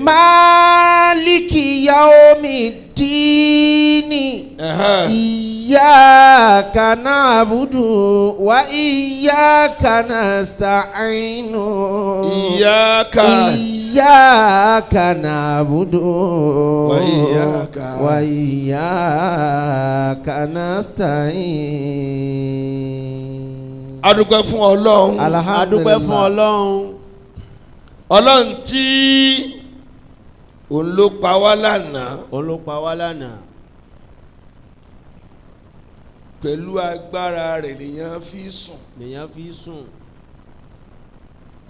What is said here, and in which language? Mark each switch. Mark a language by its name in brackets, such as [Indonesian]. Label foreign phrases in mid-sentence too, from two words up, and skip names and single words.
[Arabic] مالك يوم الدين إياك نعبد وإياك نستعين. إياك نعبد وإياك نستعين. [Yoruba] adúpẹ́ fún Ọlọ́run. adúpẹ́ fún Ọlọ́run. Ọlọ́run tí òun ló pa wá lánàá. pẹ̀lú agbára rẹ̀ lèèyàn fi sùn.